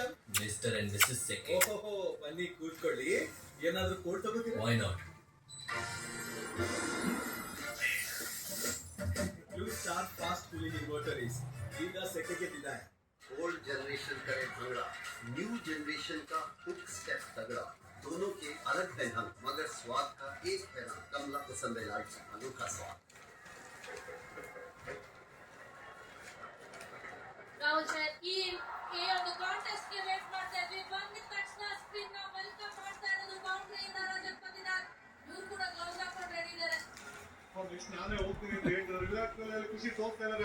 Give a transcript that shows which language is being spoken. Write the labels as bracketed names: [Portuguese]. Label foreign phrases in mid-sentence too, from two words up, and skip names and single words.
[English] Mister and Misses Second. [Kannada] ಓಹೋ, ಬನ್ನಿ ಕೂತ್ಕೊಳ್ಳಿ. ಏನಾದ್ರೂ ಕೋಟ್ ತಗೋತೀರಾ? [English] Why not? [Kannada] ಬ್ಲೂ ಸ್ಟಾರ್ [English] fast cooling inverter [Kannada] ಈಗ ಸೆಕೆಗೆ ಇದೆ. [English] old generation [Hindi] का है भंगड़ा, [English] new generation [Hindi] का [English] hook step [Hindi] तगड़ा, दोनों के अलग है ढंग, मगर स्वाद का एक है ना. कमला पसंद है लाइट अनोखा स्वाद. [Kannada] ರಾಹುಲ್ ಸರ್, ಈ ಒಂದು ಕಾಂಟೆಸ್ಟ್ ಗೆ ವೇಟ್ ಮಾಡ್ತಾ ಇದ್ವಿ. ಬಂದಿದ ತಕ್ಷಣ ಸ್ಪಿನ್ ನ ವೆಲ್ಕಮ್ ಮಾಡ್ತಾ ಇರೋದು ಬೌಂಡ್ರಿ ಇಂದ ರಜತ್ ಪತಿದಾರ್. ಇವ್ರು ಕೂಡ ಗ್ಲೌಸ್ ಹಾಕೊಂಡು ರೆಡಿ ಇದ್ದಾರೆ. ನೆಕ್ಸ್ಟ್ ನಾನೇ ಹೋಗ್ತೀನಿ ಅಂತ ಹೇಳ್ತಾರೆ. ವಿರಾಟ್ ಕೊಹ್ಲಿ ಅಲ್ಲಿ ಖುಷಿ ಹೋಗ್ತಾ ಇದಾರೆ.